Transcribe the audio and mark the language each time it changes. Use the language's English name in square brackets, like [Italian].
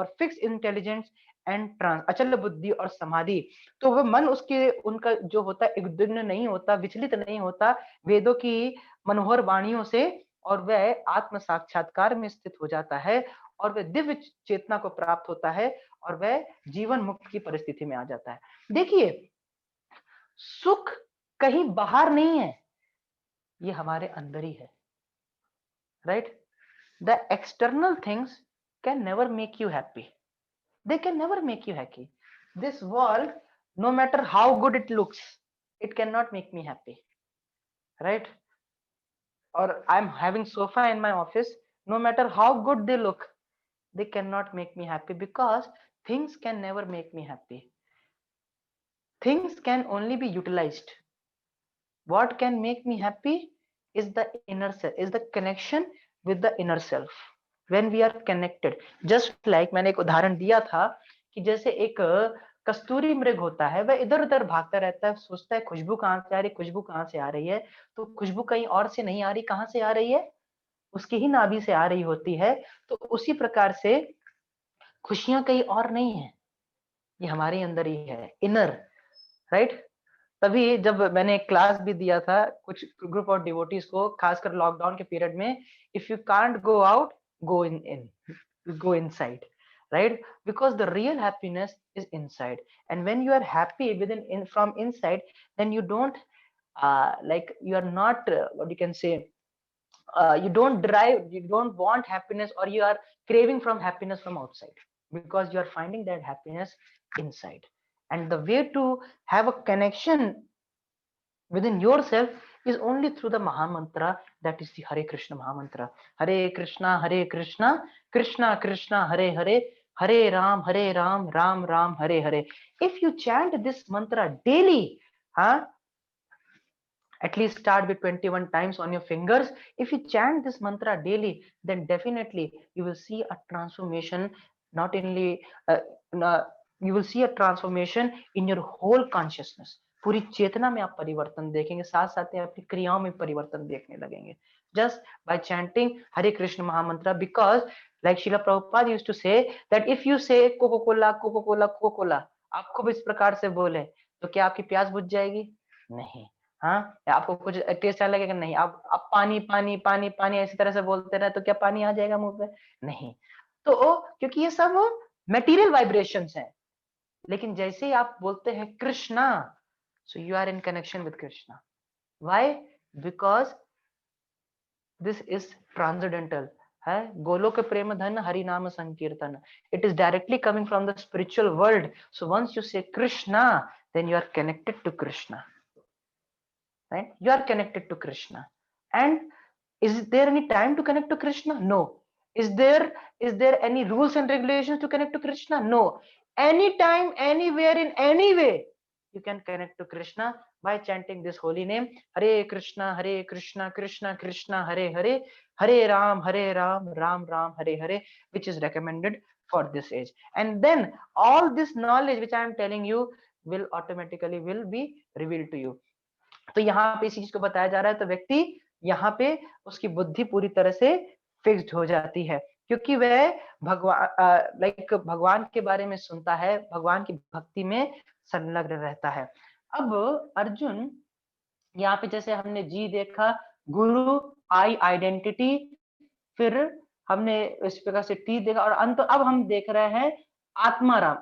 [Hindi] और fix intelligence and trans, अचल बुद्धि और समाधि, तो वह मन उसके उनका जो होता है उद्विग्न नहीं होता, विचलित नहीं होता वेदों की मनोहर वाणियों से, और वह आत्म साक्षात्कार में स्थित हो जाता है और वह दिव्य चेतना को प्राप्त होता है और वह जीवन मुक्त की परिस्थिति में आ जाता है। देखिए, सुख कहीं बाहर नहीं है, ये हमारे अंदर ही है, right? [English] The external things can never make you happy, they can never make you happy. This world, no matter how good it looks, it cannot make me happy, right? Or I'm having sofa in my office, no matter how good they look, they cannot make me happy because things can never make me happy. Things can only be utilized. What can make me happy is the inner self, is the connection with the inner self. When we are connected, just like [Hindi] मैंने एक उदाहरण दिया था कि जैसे एक कस्तूरी मृग होता है, वह इधर उधर भागता रहता है, सोचता है खुशबू कहाँ से आ रही, खुशबू कहाँ से आ रही है, तो खुशबू कहीं और से नहीं आ रही, कहाँ से आ रही है, उसकी ही नाभि से आ रही होती है। तो उसी प्रकार से खुशियां कहीं और नहीं है, ये हमारे अंदर ही है, इनर, राइट? तभी जब मैंने क्लास भी दिया था कुछ ग्रुप ऑफ डिवोटीज को, खासकर लॉकडाउन के पीरियड में, [English] If you can't go out, go in go inside, right? Because the real happiness is inside, and when you are happy from inside, then you don't like you are not what you can say, you don't want happiness, or you are craving from happiness from outside, because you are finding that happiness inside. And the way to have a connection within yourself is only through the Maha Mantra, that is the Hare Krishna Maha Mantra. Hare Krishna, Krishna Krishna, Hare Hare, Hare Ram, Ram Ram, Hare Hare. If you chant this mantra daily, at least start with 21 times on your fingers. If you chant this mantra daily, then definitely you will see a transformation, not only you will see a transformation in your whole consciousness. [Hindi] पूरी चेतना में आप परिवर्तन देखेंगे, साथ साथ ही आपकी क्रियाओं में परिवर्तन देखने लगेंगे, [English] just by chanting Hare Krishna Mahamantra. Because like Srila Prabhupada used to say that if you say Coca-Cola, Coca-Cola, Coca-Cola, [Hindi] आप खूब इस प्रकार से बोले तो क्या आपकी प्यास बुझ जाएगी? नहीं। हाँ, आपको कुछ टेस्ट आ लगेगा? नहीं। आप पानी पानी पानी पानी ऐसी तरह से बोलते रहे तो क्या पानी आ जाएगा मुंह पे? नहीं। तो क्योंकि ये सब मटेरियल वाइब्रेशंस हैं, लेकिन जैसे ही आप बोलते हैं Krishna, [English] so you are in connection with Krishna. Why? Because this is transcendental [Hindi] है, गोलोक प्रेम धन हरि नाम संकीर्तन. [English] It is directly coming from the spiritual world. So once you say Krishna, then you are connected to Krishna, right? You are connected to Krishna. And is there any time to connect to Krishna? No. Is there any rules and regulations to connect to Krishna? No. Anytime, anywhere, in any way, you can connect to Krishna by chanting this holy name, Hare Krishna, Krishna Krishna, Hare Hare, Hare Ram, Ram Ram, Hare Hare, which is recommended for this age. And then all this knowledge which I am telling you will automatically be revealed to you. [Hindi] तो यहाँ पे इसी चीज को बताया जा रहा है, तो व्यक्ति यहाँ पे उसकी बुद्धि पूरी तरह से फिक्स्ड हो जाती है, क्योंकि वह भगवान के बारे में सुनता है, भगवान की भक्ति में संलग्न रहता है। अब अर्जुन यहाँ पे जैसे हमने जी देखा, गुरु, आई, आइडेंटिटी, फिर हमने इस प्रकार से टी देखा, और अंत अब हम देख रहे हैं आत्माराम।